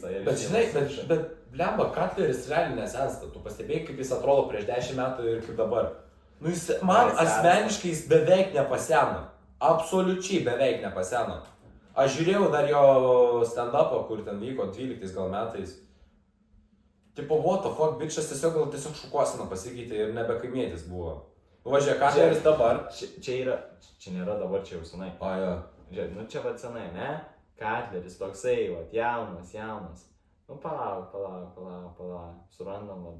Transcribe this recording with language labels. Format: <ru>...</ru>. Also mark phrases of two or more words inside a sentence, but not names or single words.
<lt>Bet žinai, bet blemba, Katleris realiai nesensta. Tu pastebėjai, kaip jis atrodo prieš 10 metų ir kaip dabar. Nu, man asmeniškai jis beveik nepaseno. Absoliučiai beveik nepaseno. Aš žiūrėjau dar jo stand-upą, kur ten vyko 12 gal metais. Tipo,</lt> <en>what the fuck,</en> <lt>bičas tiesiog šukuosina pasikeitė ir nebe kaimietis buvo. Važiuoja, Katleris dabar. Čia nėra dabar, čia jau senai. O, jo. Žiūrėk, nu čia vat senai, ne? Katleris toksai, vat, jaunas. Nu, palauk. Surandam, vat.</lt>